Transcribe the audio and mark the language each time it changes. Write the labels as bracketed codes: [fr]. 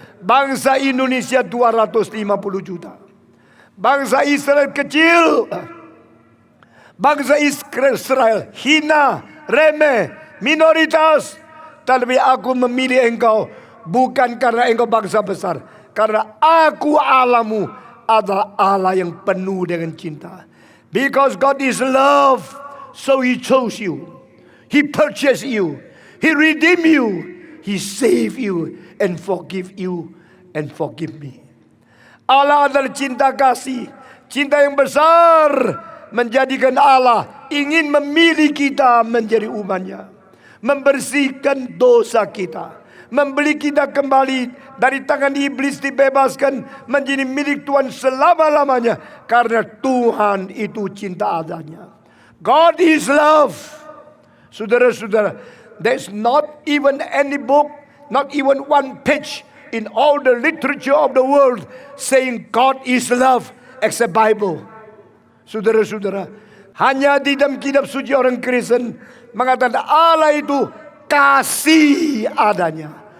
[id] Bangsa Indonesia 250 juta. Bangsa Israel kecil. Bangsa Israel hina, remeh, minoritas. Tapi aku memilih engkau bukan karena engkau bangsa besar. Karena aku Allahmu adalah Allah yang penuh dengan cinta. [en] Because God is love, so He chose you. He purchased you. He redeemed you. He saved you and forgive you and forgive me. [id] Allah adalah cinta kasih, cinta yang besar, menjadikan Allah ingin memilih kita menjadi umatnya, membersihkan dosa kita, membeli kita kembali dari tangan iblis, dibebaskan menjadi milik Tuhan selama-lamanya, karena Tuhan itu cinta adanya. [en] God is love. [id] Saudara-saudara, [en] there's not even any book, not even one page in all the literature of the world saying God is love except Bible. [id] Saudara-saudara, hanya di dalam kitab suci orang Kristen mengatakan Allah itu kasih adanya.